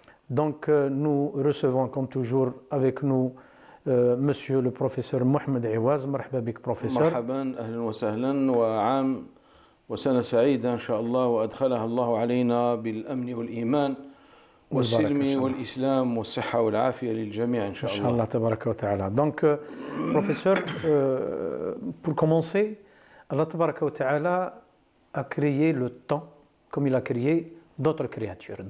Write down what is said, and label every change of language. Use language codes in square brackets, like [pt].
[fr] Donc nous recevons comme toujours avec nous monsieur le professeur Mohamed Iwaz. [ar] Marhaba bik professeur. مرحبا أهلا وسهلا وعام وسنة سعيدة إن شاء الله وأدخلها الله علينا بالأمن والإيمان والسلم والإسلام والصحة والعافية للجميع إن شاء الله. Inch'Allah tabaraka wa ta'ala. [fr] Donc professeur, pour commencer, Allah tabaraka wa ta'ala a créé le temps comme il a créé d'autres créatures.